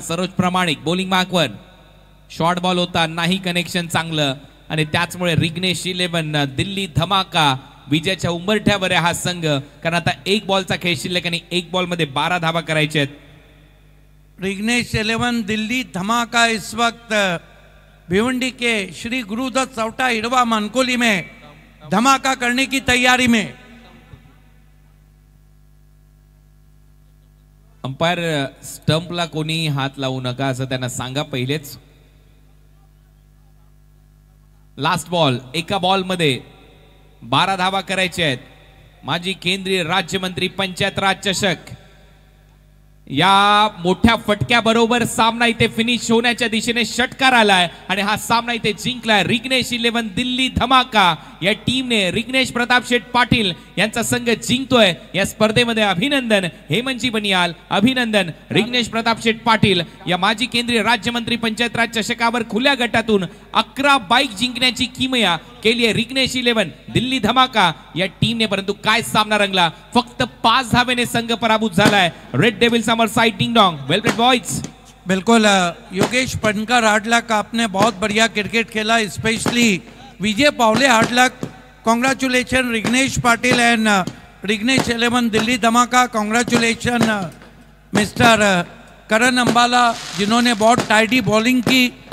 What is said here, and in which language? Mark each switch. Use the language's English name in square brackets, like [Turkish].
[Marathi] सरोज प्रामाणिक bowling मार्कवर, short ball होता नाही, कनेक्शन चांगलं आणि त्याचमुळे रिग्नेश 11 दिल्ली धमाका विजयाच्या उंबरठ्यावर आहे हा संघ, कारण आता 1 बॉलचा खेळ शिल्लक आणि 1 बॉल मध्ये 12 धावा करायचे आहेत। [Hindi] रिग्नेश 11 दिल्ली धमाका इस वक्त भिवंडी के श्री गुरुदत्त चौटा इड़वा मनकोली में धमाका करने की तैयारी में। [Marathi] अंपायर स्टंपला कोणी हात लावू नका असं त्यांना सांगा पहिलेच। लास्ट बॉल, एका बॉल मध्ये 12 धावा करायचे आहेत। माजी केंद्रीय राज्यमंत्री पंचायत राज चषक या मोठ्या फटक्या बरोबर सामना इथे फिनिश होण्याच्या दिशेने षटकार आलाय आणि हा सामना इथे जिंकलाय रिग्नेश 11 दिल्ली धमाका या टीमने। रिग्नेश प्रताप शेठ पाटील यांचा संघ जिंकतोय या स्पर्धेमध्ये। अभिनंदन हेमंतजी बनियाल, अभिनंदन रिग्नेश प्रताप शेठ पाटील या माजी केंद्रीय राज्यमंत्री पंचायत राज चषकावर खुल्या गटातून 11 बाईक जिंकण्याची किमया केली आहे रिग्नेश 11 दिल्ली धमाका या टीमने, परंतु काय सामना रंगला, फक्त 5 धावेने संघ पराभूत झालाय। [English] Red devil summer side ding dong, well played boys. [Hindi] बिल्कुल योगेश पनकर हार्डलक, आपने बहुत बढ़िया क्रिकेट खेला, specially Vijay Pawle हार्डलक। [English] Congratulation Rignesh Patil and Rignesh 11 Delhi Dhamaka. Congratulation mister [Hindi] करण अंबाला जिन्होंने बहुत टाइडी बॉलिंग की।